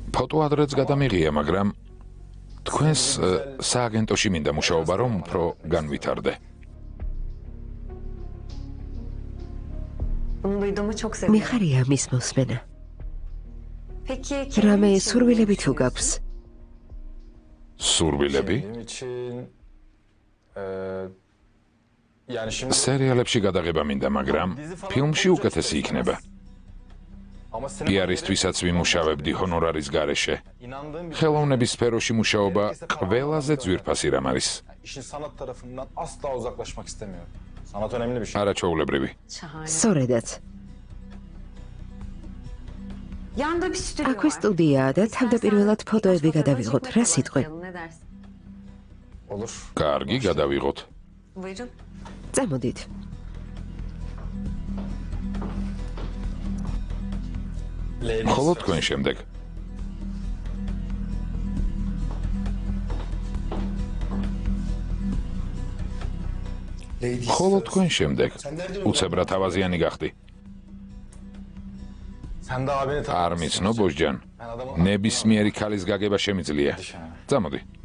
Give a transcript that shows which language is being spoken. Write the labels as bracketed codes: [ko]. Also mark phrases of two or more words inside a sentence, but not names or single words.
[ka] ფოტო ადრეც გადამიღია, მაგრამ თქვენს სააგენტოში მინდა მუშაობა, რომ უფრო განვითარდე. [tr] bunu duyduğumu çok sevindim. [ka] მიხარია მის მოსმენა. [tr] Peki [ka] რამე სურვილები თუ გაქვს? სურვილები? [tr] Benim için yani şimdi [ka] სერიალებში გადაღება მინდა, მაგრამ ფილმში უკეთესი იქნება. [tr] ama sinema [ka] პიარისთვისაც ვიმუშავებდი ჰონორარის გარეშე. [tr] inandığım bir [ka] ხელოვნების სფეროში მუშაობა ყველაზე ძვირფასი რამ არის. [tr] işin sanat tarafından asla uzaklaşmak istemiyorum. Sanat önemli bir şey. [ka] არაჩვეულებრივი. [tr] şahane. [ka] სწორედაც. [tr] Yanda bir stüdyo [ka] აქვე [tr] var. [ka] სტუდიაა და თავდაპირველად ფოტოები გადავიღოთ. რა სიტყვი? [tr] Ne dersin? Olur. [ka] კარგი, გადავიღოთ. [tr] Buyurun. [ka] წამოდით. ხოლო თქვენ შემდეგ. ხოლო თქვენ შემდეგ. უცებრად თავაზიანი გახდი. [tr] Sen de abini [ka] არ მიცნო, ბოჟჯან. [tr] Ben adamı [ka] ნებისმიერი ქალის გაგება შემიძლია. წამოდი.